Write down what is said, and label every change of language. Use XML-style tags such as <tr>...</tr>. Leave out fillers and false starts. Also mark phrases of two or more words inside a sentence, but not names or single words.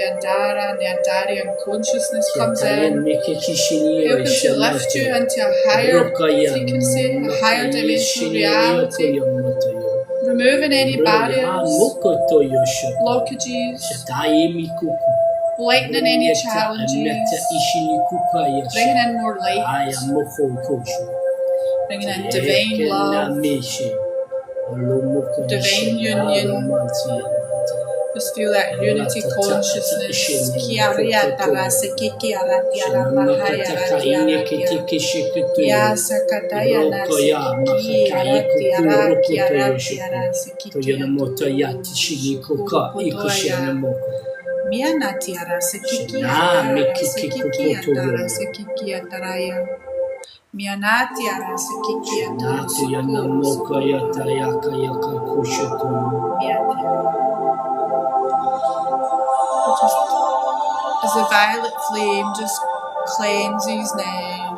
<en>Andara and the Andarian consciousness comes in, helping to lift you into a higher frequency, a higher dimensional reality, removing any barriers, blockages, lightening any challenges, bringing in more light, bringing in divine love, divine union. Just feel that unity consciousness. Kia ria tarase kia ratia mahaya ratia. Ya sakataya nase kia ratia rase kia. Toyonamoto yati shigikoka ikushinamoto. Mianati arasa kiki Shana andarasa mikiki kiki kukutu andarasa yono. kiki andaraya. Mianati arasa kiki Natu andarasa yana moko yata yaka yaka kushutu. miati. Just as the violet flame just cleanses now.</en>